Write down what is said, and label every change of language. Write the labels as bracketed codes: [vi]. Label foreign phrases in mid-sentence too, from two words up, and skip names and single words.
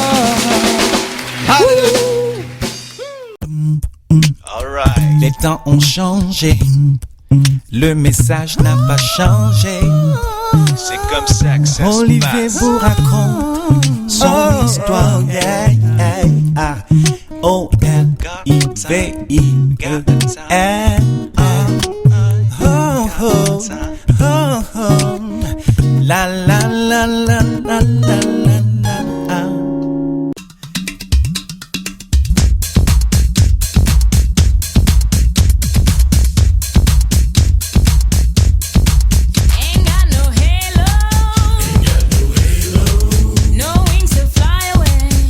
[fr] Les temps ont changé, le message n'a pas changé. C'est comme ça que ça Olivier se passe. vous raconte son histoire. O-L-I-V-I-E-N. La la la la la la la la. [en] Ain't got no halo, no wings to fly away.